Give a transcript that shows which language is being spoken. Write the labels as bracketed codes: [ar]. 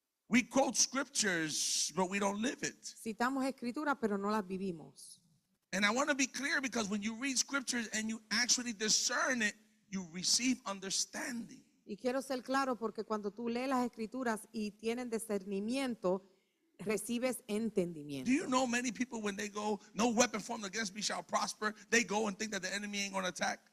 [en] We quote scriptures, but we don't live it. [es] Citamos escrituras, pero no las vivimos. [en] And I want to be clear because when you read scriptures and you actually discern it, you receive understanding. [es] Y quiero ser claro porque cuando tú lees las escrituras y tienen discernimiento, recibes entendimiento. [en] Do you know many people when they go, no weapon formed against me shall prosper, they go and think that the enemy ain't going to attack?